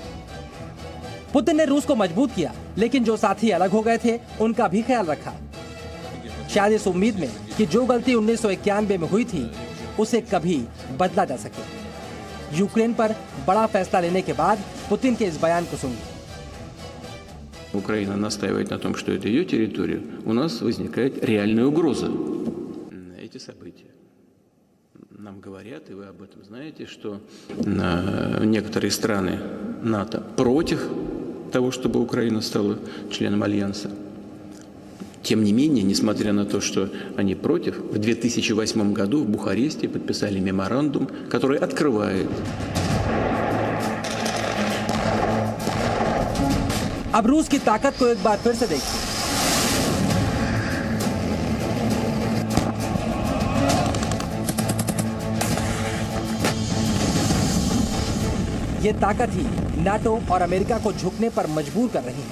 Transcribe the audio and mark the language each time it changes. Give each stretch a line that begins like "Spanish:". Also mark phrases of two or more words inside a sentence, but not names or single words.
Hindi: पुतिन ने रूस को मजबूत किया, लेकिन जो साथी अलग हो गए थे उनका भी ख्याल रखा, शायद इस उम्मीद में कि जो गलती 1991 में हुई थी उसे कभी बदला जा सके। यूक्रेन पर बड़ा फैसला लेने के बाद पुतिन के इस बयान को सुनिए।
Russian: Украина настаивает на том, что это ее территория, у нас возникает реальная угроза. Эти события нам говорят, и вы об этом знаете, что некоторые страны НАТО против того, чтобы Украина стала членом Альянса. Тем не менее, несмотря на то, что они против, в 2008 году в Бухаресте подписали меморандум, который открывает.
Hindi: अब रूस की ताकत को एक बार फिर से देखिए। ये ताकत ही नाटो और अमेरिका को झुकने पर मजबूर कर रही है।